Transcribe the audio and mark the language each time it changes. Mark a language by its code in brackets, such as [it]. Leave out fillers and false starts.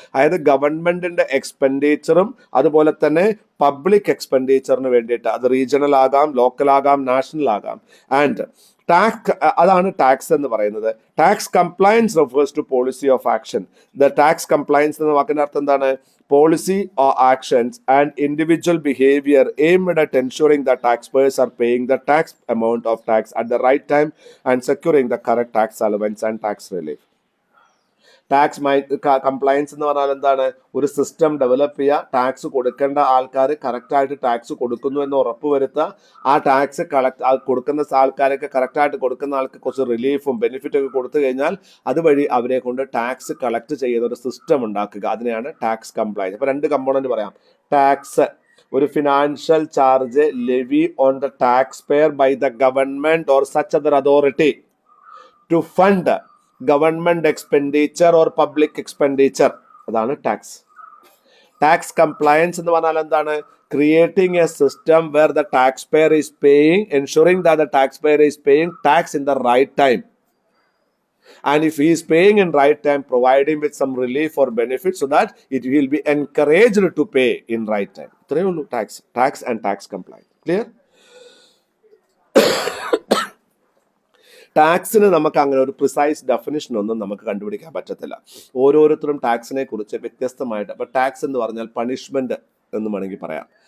[ml] അതായത് ഗവൺമെന്റിന്റെ എക്സ്പെൻഡിച്ചറും അതുപോലെ തന്നെ പബ്ലിക് എക്സ്പെൻഡിച്ചറിന് വേണ്ടിയിട്ട്. അത് റീജിയണൽ ആകാം, ലോക്കൽ ആകാം, നാഷണൽ ആകാം. ആൻഡ് അതാണ് ടാക്സ് എന്ന് പറയുന്നത്. [en] Tax compliance refers to policy of action. [ml] The tax compliance എന്ന വാക്കിന്റെ അർത്ഥം എന്താണ്? [en] Policy or actions and individual behaviour aimed at ensuring that taxpayers are paying the tax amount of tax at the right time and securing the correct tax allowance and tax relief. [ml] Tax compliance എന്ന് പറഞ്ഞാൽ എന്താണ്? ഒരു system develop ചെയ്യുക, tax കൊടുക്കേണ്ട ആൾക്കാർ കറക്റ്റായിട്ട് tax കൊടുക്കുന്നു എന്ന് ഉറപ്പ് വരുത്തുക, ആ ടാക്സ് കൊടുക്കുന്ന ആൾക്കാരൊക്കെ കറക്റ്റായിട്ട് കൊടുക്കുന്ന ആൾക്ക് കുറച്ച് റിലീഫും ബെനിഫിറ്റും ഒക്കെ കൊടുത്തു കഴിഞ്ഞാൽ അതുവഴി അവരെ കൊണ്ട് ടാക്സ് കളക്ട് ചെയ്യുന്ന ഒരു സിസ്റ്റം ഉണ്ടാക്കുക. അതിനെയാണ് ടാക്സ് കംപ്ലയൻസ്. അപ്പോൾ 2 കമ്പോണന്റ് പറയാം. [en] Tax, ഒരു financial charge levy on the taxpayer by the government or such other authority to fund government expenditure or public expenditure. [ml] അതാണ് ടാക്സ്. ടാക്സ് കംപ്ലയൻസ് എന്ന് പറഞ്ഞാൽ എന്താണ്? [en] Creating a system where the tax payer is paying, ensuring that the tax payer is paying tax in the right time. And if he is paying in right time, providing with some relief or benefit so that it will be encouraged to pay in right time. [ml] ഇത്രയേ ഉള്ളൂ tax and tax compliance. Clear? ടാക്സിന് നമുക്ക് അങ്ങനെ ഒരു precise definition ഒന്നും നമുക്ക് കണ്ടുപിടിക്കാൻ പറ്റത്തില്ല. ഓരോരുത്തരും ടാക്സിനെ കുറിച്ച് വ്യത്യസ്തമായിട്ട്. അപ്പോൾ ടാക്സ് എന്ന് പറഞ്ഞാൽ പണിഷ്മെന്റ് എന്ന് വേണമെങ്കിൽ പറയാം.